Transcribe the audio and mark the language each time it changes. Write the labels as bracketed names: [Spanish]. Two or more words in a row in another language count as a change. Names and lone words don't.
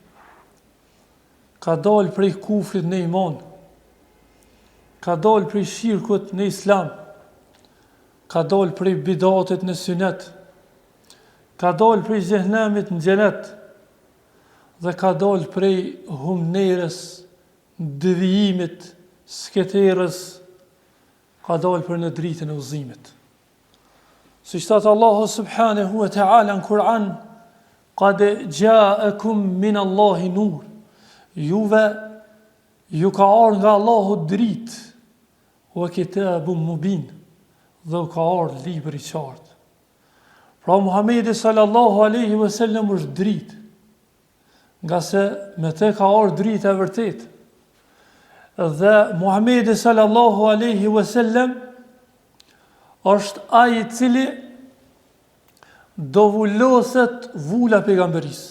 [Albanian] ka dalë prej kufrit në iman, ka dalë prej shirkut në islam, ka dalë prej bidatet në sunet, ka dalë prej xhehenemit në xhenet dhe ka dalë prej humnerës, devijimit, sketerës, ka dalë për në dritën e udhëzimit. Siç thot Allahu [Arabic] سبحانه وتعالى [Albanian] në Kur'an, [Arabic] قد جاءكم من الله نور, [Albanian] juve ju ka ardhur nga Allahu dritë, [Arabic] وكتاب مبين, [Albanian] dhe u ka ardhur libër i qartë. Pra Muhamedi [Arabic] صلى الله عليه وسلم [Albanian] është dritë, nga se me te ka ardhur drita e vërtetë. Dhe Muhamedi [Arabic] صلى الله عليه وسلم [Albanian] është ai i cili do vulloset vula pejgamberisë.